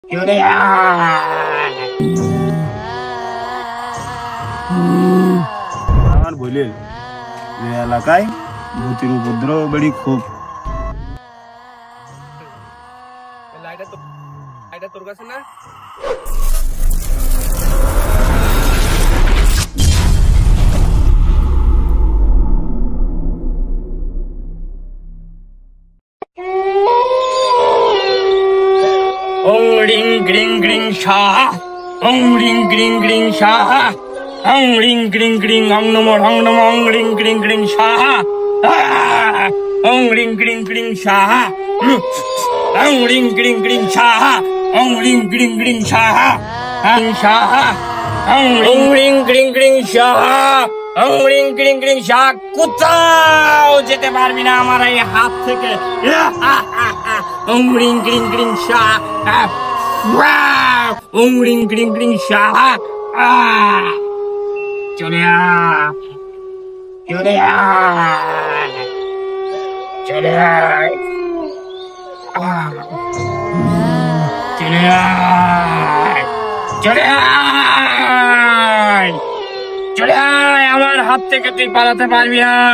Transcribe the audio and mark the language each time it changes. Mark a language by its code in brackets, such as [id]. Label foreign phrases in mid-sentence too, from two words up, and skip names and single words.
[bn] আমার বললেন এলাকায় ভূতের উপদ্রব বেড়ি খুব। তোর কাছে না Om ring ring ring sha, Om ring ring ring sha, Om ring ring ring Om namo Om ring ring ring sha, Om ring ring ring sha, Om ring ring ring sha, Om ring ring ring sha, Om ring ring ring sha, Om ring ring ring sha, কোথাও যেতে পারবি না আমার এই হাত থেকে। Om ring ring ring sha, Om ring ring ring sha, চলে আয়, চলে আয়, চলে আয়, চলে আয়, চলে আয়, চলে আয়, আমার হাত থেকে তুই পালাতে পারবি না।